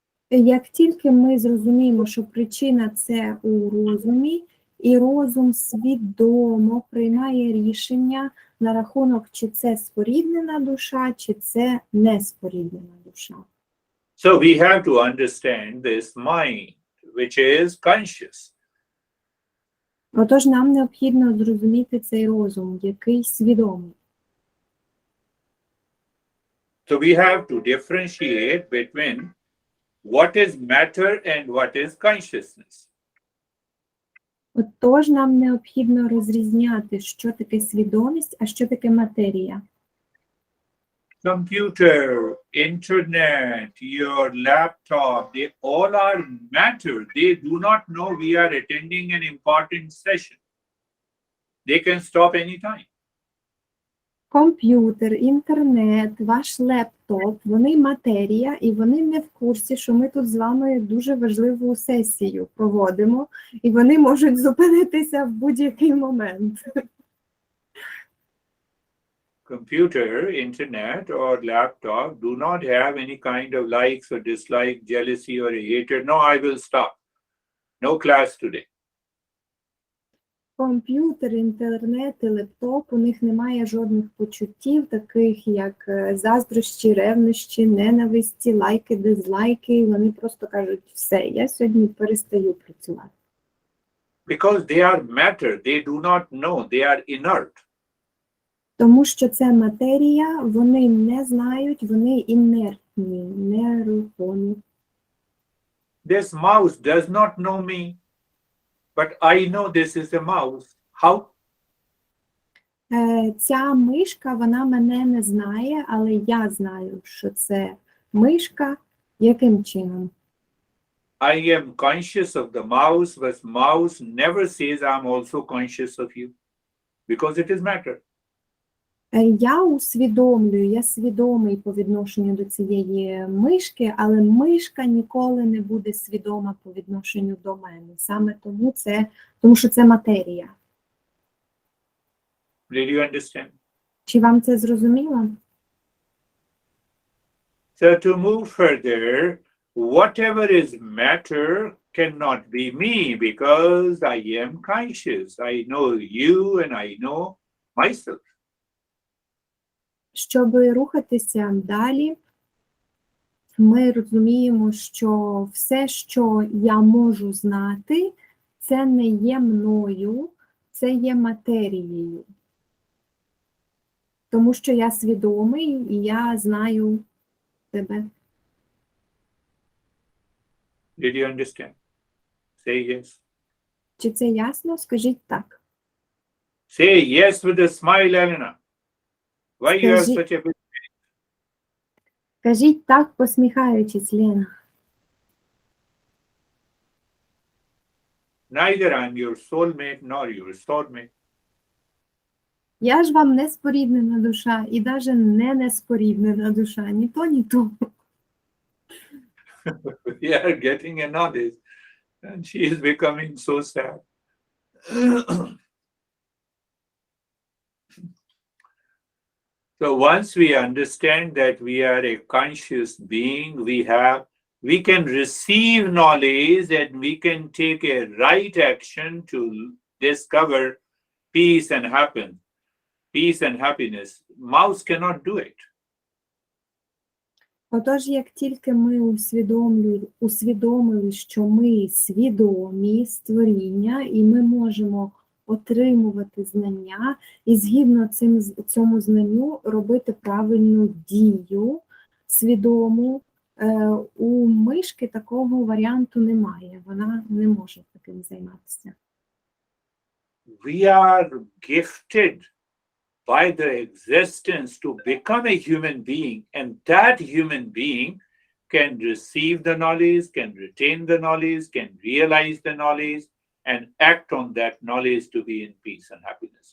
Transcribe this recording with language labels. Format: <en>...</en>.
<uk>Як тільки ми зрозуміємо, що причина – це у розумі, і розум свідомо приймає рішення на рахунок, чи це споріднена душа, чи це не споріднена душа.</uk> <en>So we have to understand this mind, which is conscious.</en> <uk>Отож, нам необхідно зрозуміти цей розум, який свідомий.</uk> <en>So we have to differentiate between what is matter and what is consciousness.</en> <uk>Отож, нам необхідно розрізняти, що таке свідомість, а що таке матерія.</uk> <en>Computer, internet, your laptop, they all are matter. They do not know we are attending an important session. They can stop anytime.</en> <uk>Комп'ютер, інтернет, ваш лептоп, вони матерія, і вони не в курсі, що ми тут з вами дуже важливу сесію проводимо, і вони можуть зупинитися в будь-який момент.</uk> <en>Computer, internet, or laptop do not have any kind of likes or dislike, jealousy or hatred. No, I will stop. No class today.</en> <uk>Комп'ютер, інтернет і лептоп, у них немає жодних почуттів, таких як заздрощі, ревнощі, ненависті, лайки, дизлайки. Вони просто кажуть, все, я сьогодні перестаю працювати.</uk> <en>Because they are matter, they do not know, they are inert.</en> <uk>Тому що це матерія, вони не знають, вони інертні, нерухомі.</uk> <en>This mouse does not know me, but I know this is a mouse. How?</en> <uk>Ця мишка, вона мене не знає, але я знаю, що це мишка. Яким чином?</uk> <en>I am conscious of the mouse, but mouse never says I'm also conscious of you, because it is matter.</en> <uk>Я усвідомлюю, я свідомий по відношенню до цієї мишки, але мишка ніколи не буде свідома по відношенню до мене. Саме тому що це матерія.</uk> <en>Did you understand?</en> <uk>Чи вам це зрозуміло?</uk> <en>So to move further, whatever is matter cannot be me, because I am conscious. I know you and I know myself.</en> <uk>Щоб рухатися далі, ми розуміємо, що все, що я можу знати, це не є мною, це є матерією. Тому що я свідомий і я знаю тебе.</uk> <en>Did you understand? Say yes.</en> <uk>Чи це ясно? Скажіть так.</uk> <en>Say yes with a smile, Elena. Why you are</en> <uk>Скажи-</uk> <en>such a big...</en> <uk>Кажіть так, посміхаючись, Лена.</uk> <en>Neither I'm your soulmate nor your soulmate.</en> <uk>Я ж вам не споріднена душа, і навіть не неспоріднена душа, ні то, ні то.</uk> <en>We are getting a knowledge, and she is becoming so sad. So once we understand that we are a conscious being, we can receive knowledge and we can take a right action to discover peace and happiness. Peace and happiness. Mouse cannot do it.</en> <uk>Отож, як тільки ми усвідомили, що ми свідомі створіння, і ми можемо отримувати знання, і згідно цьому знанню робити правильну дію свідому, у мишки такого варіанту немає, вона не може таким займатися.</uk> <en>We are gifted by the existence to become a human being, and that human being can receive the knowledge, can retain the knowledge, can realize the knowledge, and act on that knowledge to be in peace and happiness.</en>